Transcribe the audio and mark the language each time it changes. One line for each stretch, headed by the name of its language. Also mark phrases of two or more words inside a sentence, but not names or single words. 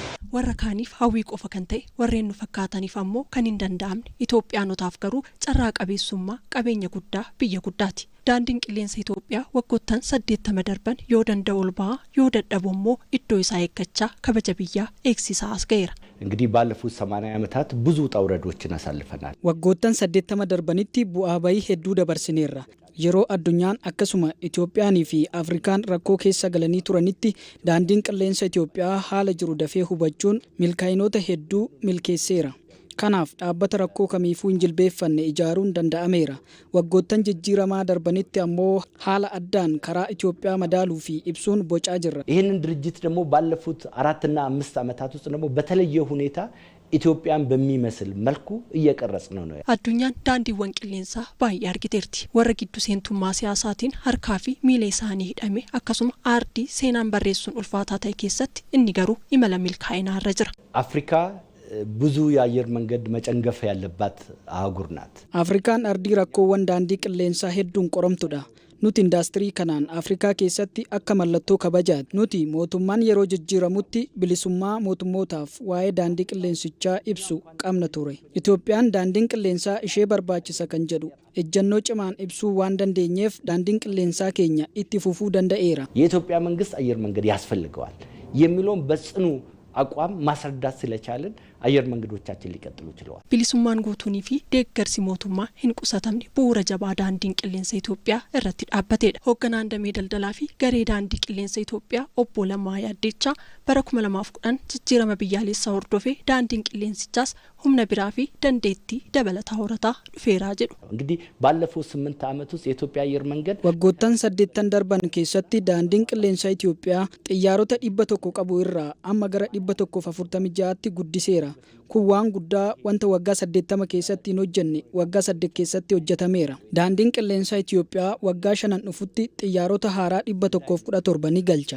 Oromo: warra kaaniif hawwii qofa kan ta'e warreen nu fakkaataniif ammoo kan hin danda'amne Itoophiyaanotaaf garuu carraa qabeessummaa qabeenya guddaa biyya guddaati. Daandiin qilleensa Itoophiyaa waggoottan 80 darban yoo danda'u ol ba'aa yoo dadhabu immoo iddoo isaa eeggachaa kabaja biyyaa eegsisaa as ga'eera.
Amharic: እንግዲህ ባለፉት 80 ዓመታት ብዙ ጣውረዶችን አሳልፈናል።
Oromo: waggoottan 80 darbanitti bu'aa bayii hedduu dabarsineerra. yeroo addunyaan akkasuma Itoophiyaanii fi Afrikaan rakkoo keessa galanii turanitti daandiin qilleensa Itoophiyaa haala jiru dafee hubachuun milkaa'inoota hedduu milkeesseera. kanaaf dhaabbata rakkoo kamiifuu hin jilbeeffanne ijaaruun danda'ameera. waggoottan jijjiiramaa darbanitti ammoo haala addaan karaa Itoophiyaa madaaluu fi ibsuun bocaa jirra.
Amharic: ይህንን ድርጅት ደግሞ ባለፉት 4 እና 5 ዓመታት ውስጥ ደግሞ በተለየ ሁኔታ ኢትዮጵያን በሚመስል መልኩ እየቀረጽነው ነው።
Oromo: addunyaan daandiiwwan qilleensaa baay'ee argiteerti. warra giddu seentummaa siyaasaatiin harkaa fi miila isaanii hidhame akkasuma aardii seenaan barreessuun ulfaataa ta'e keessatti inni garuu imala milkaa'inaa irra jira.
Amharic: አፍሪካ ብዙ የአየር መንገድ መጨንገፍ ያለባት አህጉር ናት።
Oromo: Afrikaan ardii rakkoowwan daandii qilleensaa hedduun qoramtudha. nuti indaastirii kanaan Afrikaa keessatti akka mallattoo kabajaati. nuti mootummaan yeroo jijjiiramutti bilisummaa mootummootaaf waa'ee daandii qilleensichaa ibsu qabna ture. Itoophiyaan daandiin qilleensaa ishee barbaachisa kan jedhu ejjannoo cimaan ibsuu waan dandeenyeef daandiin qilleensaa keenya itti fufuu danda'eera.
Amharic: የኢትዮጵያ መንግስት አየር መንገድ ያስፈልገዋል የሚለውን በጽኑ አቋም ማስረዳት ስለቻለን አየር መንገዶቻችን ሊቀጥሉ ችለዋል።
Oromo: bilisummaan guutuunii fi deeggarsi mootummaa hin qusatamne bu'uura jabaa daandiin qilleensa Itoophiyaa irratti dhaabbateedha. Hoogganaan damee daldalaa fi garee daandii qilleensa Itoophiyaa obbo Lammaa Yaaddechaa bara 2010 jijjiirama biyyaalessaa hordofee daandiin qilleensichaas humna biraa fi dandeettii dabalataa horataa dhufeeraa jedhu.
Amharic: እንግዲህ ባለፈው 8 ዓመት ውስጥ የኢትዮጵያ አየር መንገድ
Oromo: waggoottan 8 darban keessatti daandiin qilleensa Itoophiyaa xiyyaarota 100 qabu irraa amma gara 146tti guddiseera. kun waan guddaa wanta waggaa 80 keessatti hin hojjenne waggaa 8 keessatti hojjetameera. daandiin qilleensa Itoophiyaa waggaa 5 dhufutti xiyyaarota haaraa 117 ni galcha.